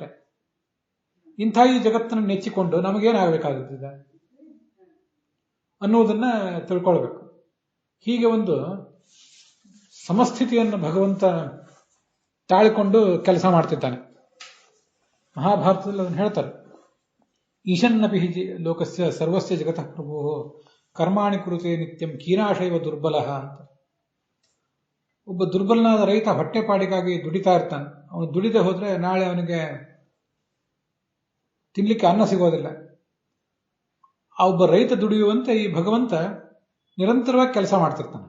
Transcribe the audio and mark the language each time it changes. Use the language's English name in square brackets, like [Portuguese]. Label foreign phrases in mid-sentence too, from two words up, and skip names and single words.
[Kannada] ಇಂಥ ಈ ಜಗತ್ತನ್ನು ನೆಚ್ಚಿಕೊಂಡು ನಮಗೇನಾಗಬೇಕಾಗುತ್ತಿದೆ ಅನ್ನುವುದನ್ನ ತಿಳ್ಕೊಳ್ಬೇಕು. ಹೀಗೆ ಒಂದು ಸಮಸ್ಥಿತಿಯನ್ನು ಭಗವಂತ ತಾಳಿಕೊಂಡು ಕೆಲಸ ಮಾಡ್ತಿದ್ದಾನೆ. ಮಹಾಭಾರತದಲ್ಲಿ ಅದನ್ನು ಹೇಳ್ತಾರೆ, [Sanskrit] ಈಶನ್ನಪಿ ಲೋಕಸ್ಯ ಸರ್ವಸ್ಯ ಜಗತಃ ಪ್ರಭು ಕರ್ಮಾಣಿ ಕುರುತೆ ನಿತ್ಯಂ ಕೀನಾಶೈವ ದುರ್ಬಲ ಅಂತ. [Kannada] ಒಬ್ಬ ದುರ್ಬಲನಾದ ರೈತ ಹೊಟ್ಟೆಪಾಡಿಗಾಗಿ ದುಡಿತಾ ಇರ್ತಾನೆ. ಅವನು ದುಡಿದೇ ಹೋದ್ರೆ ನಾಳೆ ಅವನಿಗೆ ತಿನ್ಲಿಕ್ಕೆ ಅನ್ನ ಸಿಗೋದಿಲ್ಲ. ಆ ಒಬ್ಬ ರೈತ ದುಡಿಯುವಂತೆ ಈ ಭಗವಂತ ನಿರಂತರವಾಗಿ ಕೆಲಸ ಮಾಡ್ತಿರ್ತಾನೆ.